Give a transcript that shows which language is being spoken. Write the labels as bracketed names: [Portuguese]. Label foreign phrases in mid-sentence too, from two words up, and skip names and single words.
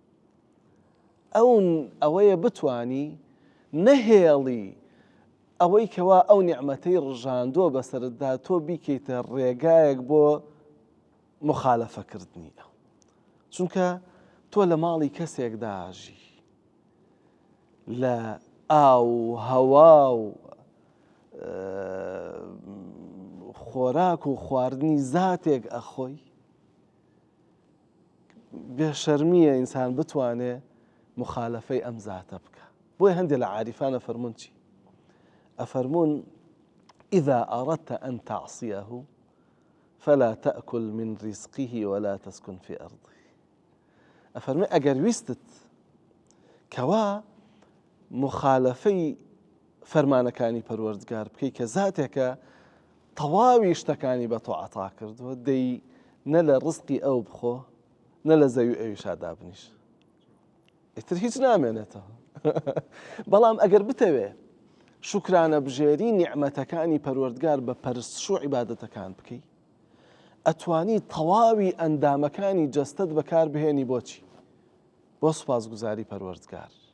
[Central Kurdish] ئەوەیە بتوانی نەهێڵی ئەوەی کەوا ئەو نیعمەتەی ڕژاندۆ بەسەرتدا تۆ بیکەیتە ڕێگایەک بۆ مخالەفەکردنی ئەو چونکە تۆ لە ماڵی کەسێکدا ئاژی لە ئاو هەوا و خۆراک و خواردنی زاتێک ئەخۆی بێشەرمیە ئینسان بتوانێ مخالەفەی ئەم زاتە بکە بۆیە هەندێک لە عاریفانە فەرمون چی ئەفەرمون [Arabic] إذا أردت أن تعصيه فلا تأكل من رزقه ولا تسكن في أرضه [Central Kurdish] ئەفەرمێ ئەگەر ویستت کەوا مخالەفەی فەرمانەکانی پەروەردگار بکەی کە زاتێکە تەواوی شتەکانی بە تۆ عەتا کردووە دەی نە لە ڕزقی ئەو بخۆ نە لە زەوی ئەویشا دابنیش ئیتر هیچ نامێنێتەوە بەڵام ئەگەر بتەوێ شکرانە بژێری نیعمەتەکانی پەروەردگار بە پەرستش و عیبادەتەکان بکەی ئەتوانی تەواوی ئەندامەکانی جەستەت بەکار بهێنی بۆچی بۆ سوپاسگوزاری پەروەردگار